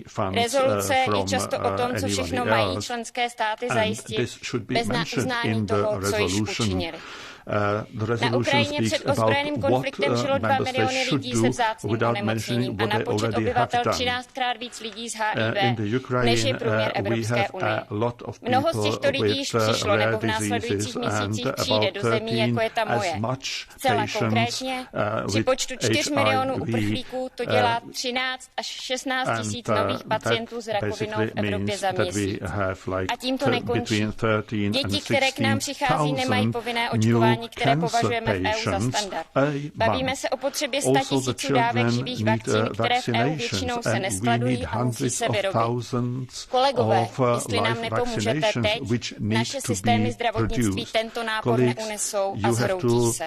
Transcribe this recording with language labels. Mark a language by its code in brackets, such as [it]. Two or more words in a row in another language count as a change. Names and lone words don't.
[cs] Rezoluce je často o tom, co všechno mají členské státy zajistit, bez uznání toho, co již učinili. Na Ukrajině před ozbrojeným konfliktem žilo 2 miliony lidí se vzácným onemocněním a na počet obyvatel 13krát víc lidí s HIV, než je průměr Evropské unie. Mnoho z těchto lidí již přišlo nebo v následujících měsících přijde do zemí, jako je ta moje. Zcela konkrétně, při počtu 4 milionů uprchlíků to dělá 13 až 16 tisíc nových pacientů s rakovinou v Evropě za měsíc. A tím to nekončí. Děti, které k nám přichází, nemají povinné očkování, které považujeme v EU za standard. Bavíme se o potřebě 100 tisíců dávek živých vakcín, které v EU většinou se neskladují a musí se vyrobit. Kolegové, jestli nám nepomůžete teď, naše systémy zdravotnictví tento nápor neunesou a zhroutí se.